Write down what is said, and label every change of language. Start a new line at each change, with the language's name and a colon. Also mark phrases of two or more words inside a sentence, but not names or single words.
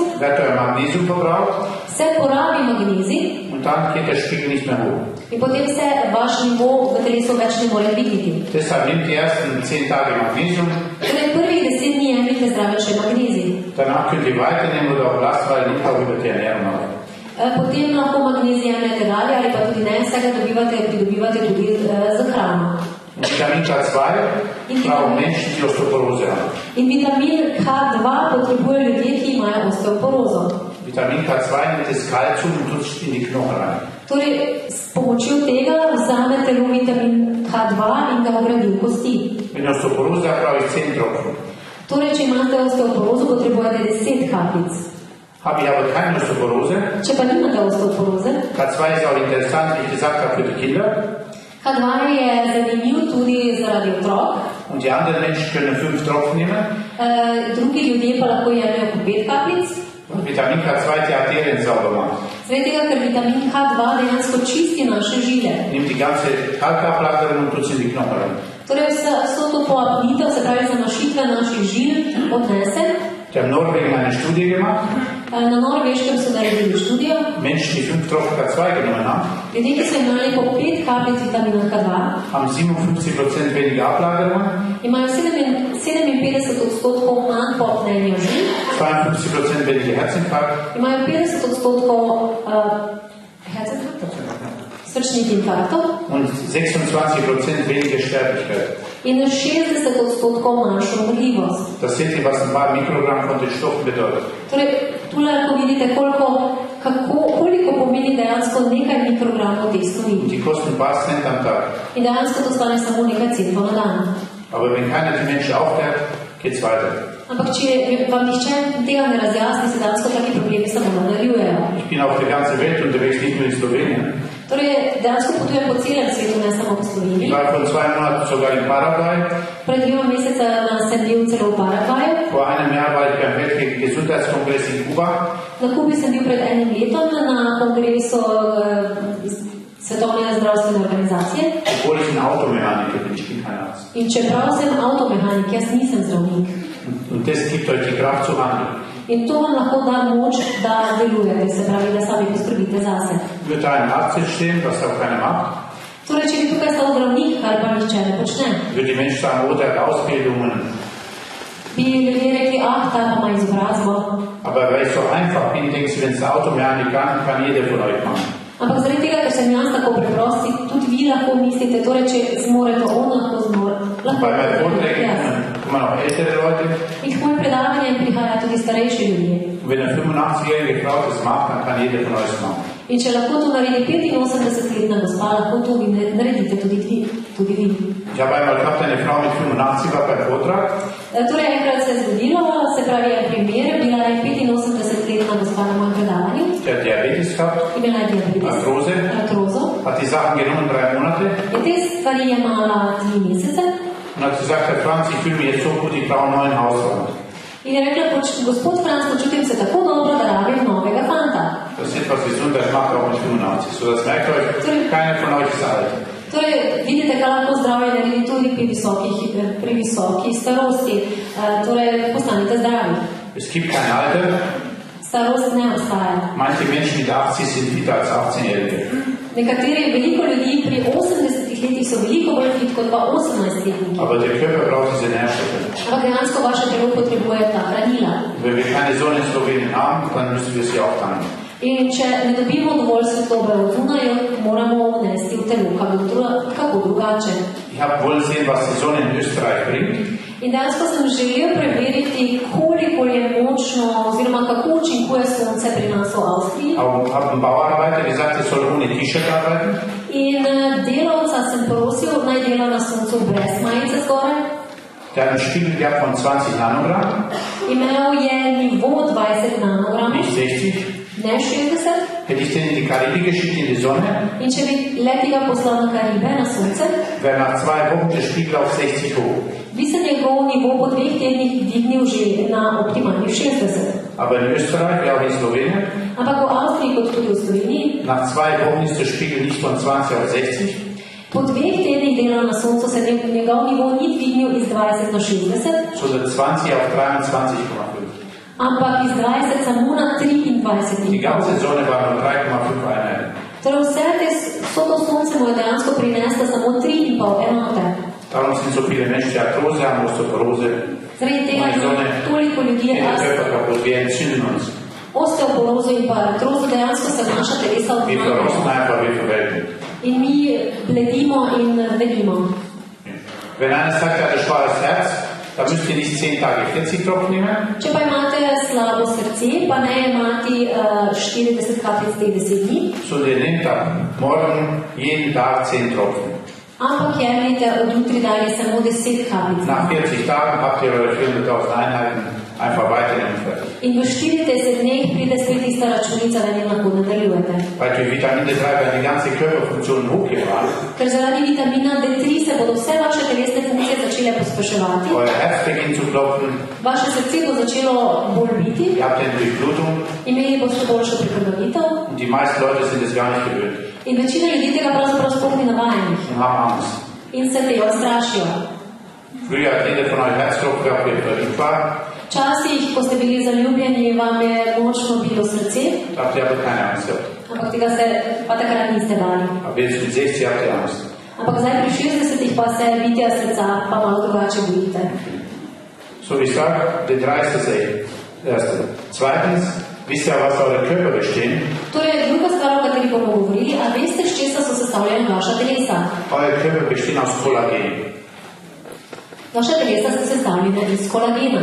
German: wird euer Magnesium verbraucht
Slovenian: se porabi magnezij
German: und dann geht der Spiegel nicht mehr hoch.
Slovenian: in potem se vaš nivo v telesu več ne more dvigniti.
German: Deshalb nehmt die ersten 10 Tage Magnesium,
Slovenian: Torej, prvih 10 dni jemljite zraven še magnezij.
German: danach könnt ihr weiternehmen oder auch lasst, weil nicht auch über die Ernährung machen.
Slovenian: Potem lahko magnezij jemljete dalje ali pa tudi ne, vsega pridobivate tudi z hrano.
German: Und Vitamin K2 brauchen Menschen, die Osteoporose haben.
Slovenian: In vitamin K2 potrebujejo ljudje, ki imajo osteoporozo.
German: Vitamin K2 nimmt das Kalzium und tut es in die Knochen rein.
Slovenian: Torej, s pomočjo tega vzame telo vitamin K2 in ga vgradi v kosti.
German: Wenn ihr Osteoporose habt, brauche ich 10 Tropfen.
Slovenian: Torej, če imate osteoporozo, potrebujete 10 kapljic.
German: Habe ich aber keine Osteoporose.
Slovenian: Če pa nimate osteoporoze,
German: K2 ist auch interessant, wie ich gesagt habe, für die Kinder.
Slovenian: K2 je zanimiv tudi zaradi otrok.
German: Und die anderen Menschen können 5 Tropfen nehmen.
Slovenian: Drugi ljudje pa lahko jemljajo po 5 kapljic.
German: Und Vitamin K2 die Arterien sauber macht.
Slovenian: Zaradi tega, ker vitamin K2 dejansko čisti naše žile.
German: Nimmt die ganze Kalkablagerung und tut sie in die Knochen rein.
Slovenian: Torej, vso to poapnitev, se pravi zamašitve naših žil, odnese.
German: Die haben in Norwegen eine Studie gemacht.
Slovenian: Na Norveškem so naredili študijo.
German: Menschen, die 5 Tropfen K2 genommen haben,
Slovenian: Ljudje, ki so imeli po 5 kapljic vitamina K2,
German: haben 57% weniger Ablagerungen,
Slovenian: imajo 57% manj poapnenja žil,
German: 52% weniger Herzinfarkt,
Slovenian: imajo 50% srčnih infarktov
German: und 26% weniger Sterblichkeit.
Slovenian: in 60% manjšo umrljivost.
German: Das seht ihr, was ein paar Mikrogramm von den Stoffen bedeutet.
Slovenian: Torej, tu lahko vidite, koliko pomeni dejansko nekaj mikrogramov teh snovi.
German: Und die kosten ein paar Cent am Tag.
Slovenian: In dejansko to stane samo nekaj centov na dan.
German: Aber wenn keiner die Menschen aufklärt, geht's weiter.
Slovenian: Ampak če vam nihče tega ne razjasni, se dejansko taki problemi samo nadaljujejo.
German: Ich bin auf der ganzen Welt unterwegs, nicht nur in Slowenien.
Slovenian: Torej, dejansko potujem po celem svetu, ne samo po
German: Ich
Slovenian: Sloveniji.
German: war vor 2 Monaten sogar in Paraguay.
Slovenian: Pred 2 mesecema sem bil celo v Paragvaju.
German: Vor einem Jahr war ich beim Weltgesundheitskongress in Kuba.
Slovenian: Na Kubi sem bil pred enim letom na kongresu Svetovne zdravstvene organizacije.
German: Obwohl ich ein Automechaniker bin, ich bin kein Arzt.
Slovenian: In čeprav sem avtomehanik, jaz nisem zdravnik.
German: Und das gibt euch die Kraft zu handeln.
Slovenian: In to vam lahko da moč, da delujete, se pravi, da sami poskrbite zase.
German: Wird da ein Arzt stehen, was auch keiner macht?
Slovenian: Torej, če bi tukaj stal zdravnik, kar pa nihče ne počne,
German: Wird die Menschen sagen, oh, der hat Ausbildungen.
Slovenian: bi ljudje rekli, ta pa ima izobrazbo.
German: Aber weil ich so einfach bin, denke ich, wenn es Automechanik kann jeder von euch machen.
Slovenian: Ampak zaradi tega, ker sem jaz tako preprosti, tudi vi lahko mislite, torej, če zmorete on, lahko zmore.
German: Bei meinen Vorträgen kommen auch ältere Leute.
Slovenian: In k mojim predavanjem prihajajo tudi starejši ljudje.
German: Und wenn eine 85-jährige Frau das macht, dann kann jeder von euch machen.
Slovenian: In če lahko to naredi 85-letna gospa, lahko to vi naredite tudi vi.
German: Ich habe einmal gehabt, eine Frau mit 85 war beim Vortrag.
Slovenian: Torej, enkrat se je zgodilo, se pravi, en primer, bila je 85-letna gospa na mojem predavanju,
German: Der hat Diabetes gehabt,
Slovenian: imela je diabetes, artrozo,
German: hat die Sachen genommen 3 Monate
Slovenian: in te stvari je imala 3 mesece
German: und hat gesagt, Herr Franz, ich fühle mich jetzt so gut, ich brauche einen neuen Hausfreund.
Slovenian: in je rekla, gospod Franc, počutim se tako dobro, da rabim novega fanta.
German: Das ist etwas gesund, das macht auch mit 85. So, das merkt euch, keiner von euch ist alt.
Slovenian: Torej, vidite, kaj lahko zdravje naredi tudi pri visoki starosti. Torej, postanite zdravi.
German: Es gibt kein Alter.
Slovenian: Starost ne obstaja.
German: Manche Menschen mit 80 sind fitter als 18-Jährige.
Slovenian: Nekateri, veliko ljudi pri 80 letih so veliko bolj fit kot pa 18-letniki.
German: Aber der Körper braucht diese Nährstoffe.
Slovenian: Ampak dejansko vaše telo potrebuje ta hranila.
German: Wenn wir keine Sonne in Slowenien haben, dann müssen wir sie auch tanken.
Slovenian: In če ne dobimo dovolj svetlobe od zunaj, moramo vnesti v telo kako drugače.
German: Ich habe wollen sehen, was die Sonne in Österreich bringt.
Slovenian: In dejansko sem želel preveriti, koliko je močno oziroma kako učinkuje sonce pri nas v Avstriji.
German: Habe einen Bauarbeiter gesagt, er soll ohne T-Shirt arbeiten.
Slovenian: In delavca sem prosil, naj dela na soncu brez majice zgoraj.
German: Der hat einen Spiegelwert von 20 Nanogramm,
Slovenian: Imel je nivo 20 nanogramov,
German: nicht 60.
Slovenian: ne 60.
German: Hätte ich den in die Karibik geschickt, in die Sonne,
Slovenian: In če bi letega poslal na Karibe, na sonce,
German: wäre nach 2 Wochen der Spiegel auf 60 hoch.
Slovenian: bi se njegov nivo po 2 tednih dvignil že na optimalnih 60.
German: Aber in Österreich, wie auch in Slowenien,
Slovenian: Ampak v Avstriji, kot tudi v Sloveniji,
German: nach 2 Wochen ist der Spiegel nicht von 20 auf 60,
Slovenian: po 2 tednih dela na soncu se njegov nivo ni dvignil iz 20 na 60,
German: sondern 20 auf 23,5.
Slovenian: ampak iz 20 samo na 23.
German: Die ganze Sonne war nur 3,5 Einheiten.
Slovenian: Torej vso to sonce mu je dejansko prinesla samo 3,5 enote.
German: Darum sind so viele Menschen, die Arthrose haben, Osteoporose.
Slovenian: Zaradi tega toliko ljudi je
German: Körper kaputt, wir entzünden uns.
Slovenian: osteoporozo in pa artrozo, dejansko se naša telesa
German: Wir verrosten
Slovenian: odmahnejo.
German: einfach, wir verwelken.
Slovenian: In mi bledimo in vedimo.
German: Wenn einer sagt, er hat ein schwaches Herz, dann müsst ihr nicht 10 Tage 40 Tropfen nehmen.
Slovenian: Če pa imate slabo srce, pa ne imati 40 kapljic teh 10 dni,
German: Sondern ihr nehmt ab morgen jeden Tag 10 Tropfen.
Slovenian: ampak jemljite od jutri dalje samo 10 kapljic.
German: Nach 40 Tagen habt ihr eure 400.000 Einheiten einfach weiterhin fertig.
Slovenian: In v 40 dneh pride spet tista računica, da njo lahko nadaljujete.
German: Weil durch Vitamin D3 werden die ganze Körperfunktionen hochgefahren.
Slovenian: Ker zaradi vitamina D3 se bodo vse vaše telesne funkcije začele pospeševati,
German: Euer Herz beginnt zu klopfen.
Slovenian: vaše srce bo začelo bolj biti,
German: Ihr habt eine Durchblutung.
Slovenian: imeli boste boljšo prekrvavitev
German: Und die meisten Leute sind es gar nicht gewöhnt
Slovenian: in večina ljudi tega pravzaprav sploh ni navajenih
German: und haben Angst.
Slovenian: in se tega strašijo.
German: Früher hat jeder von euch Herzklopfen gehabt, wie er verliebt war.
Slovenian: Včasih, ko ste bili zaljubljeni, vam je močno bilo srce,
German: Da habt ihr aber keine Angst gehabt.
Slovenian: ampak tega se pa takrat niste bali.
German: Aber jetzt mit 60 habt ihr Angst.
Slovenian: Ampak zdaj pri 60 pa se bitja srca pa malo drugače bojite.
German: So wie ich sage, D3 ist das Erste. Zweitens, wisst ihr, was eure Körper bestehen?
Slovenian: Torej, druga stvar, o kateri bomo govorili, a veste, s česa so sestavljena vaša telesa?
German: Eure Körper bestehen aus Kollagen.
Slovenian: Vaša telesa so sestavljena iz kolagena.